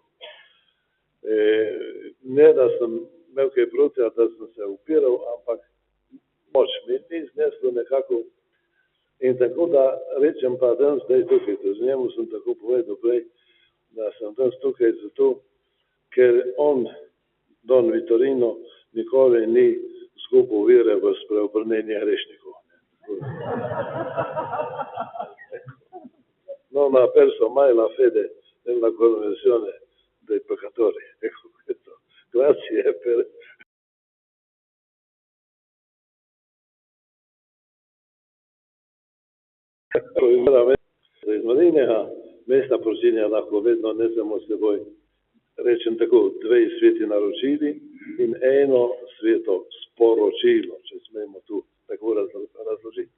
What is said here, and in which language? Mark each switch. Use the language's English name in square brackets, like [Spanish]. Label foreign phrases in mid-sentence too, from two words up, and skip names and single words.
[Slovenian] Ne, da sem imel kaj proti, da sem se upiral, ampak moč mi ni zneslo nekako. In tako da rečem pa danes zdaj tukaj, z njemu sem tako povedal prej, da sem danes tukaj zato, ker on, Don Vitorino, nikoli ni zgubil vire v spreobrnenje grešnikov. [Italian] Non ha perso mai la fede nella conversione dei peccatori. Ecco questo. Grazie per... [Slovenian] Iz Marinega mesta prosinja lahko vedno nesemo s seboj, rečem tako, dve sveti naročili in eno sveto sporočilo, če smemo tu tako razložiti.